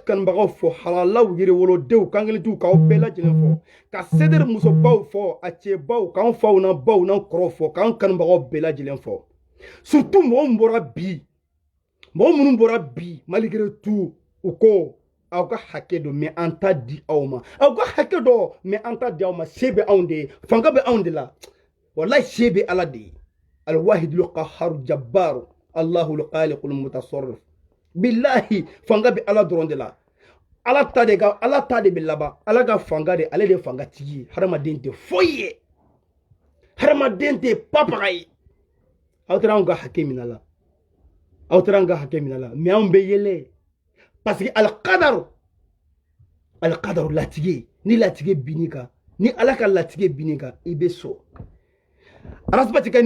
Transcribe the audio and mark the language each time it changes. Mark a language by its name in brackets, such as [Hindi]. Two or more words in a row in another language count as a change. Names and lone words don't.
[Bambara] kanubagaw fɔ halalaw yɛrɛwolodenw kankelentigiw k'aw bɛɛ lajɛlen fɔ ka sɛdɛri musobaw fɔ a cɛbaw k'an faw n'an baw n'an kɔrɔw fɔ k'an kanubagaw bɛɛ lajɛlen fɔ surtout mɔgɔ minnu bɔra bi [French] malgré tout [Bambara] u ko aw ka hakɛ dɔ mais an t'a di aw ma aw ka hakɛ dɔ mais an t'a di aw ma se bɛ anw de ye fanga bɛ anw de la wallahi se bɛ ala de ye [Arabic] الواحد القهار جبار الله الخالق المتصرف بالله [Bambara] fanga bɛ ala dɔrɔn de la ala ta de bɛ laban ala ka fanga de ale de ye fanga tigi ye hadamaden tɛ foyi ye hadamaden tɛ papaga ye aw taara an ka hakɛ minɛ la mais anw bɛ yɛlɛ [French] parce que [Bambara] alqadaru latigɛ ni latigɛ binni kan ni ala ka latigɛ binni kan i bɛ sɔn arasibati ka ni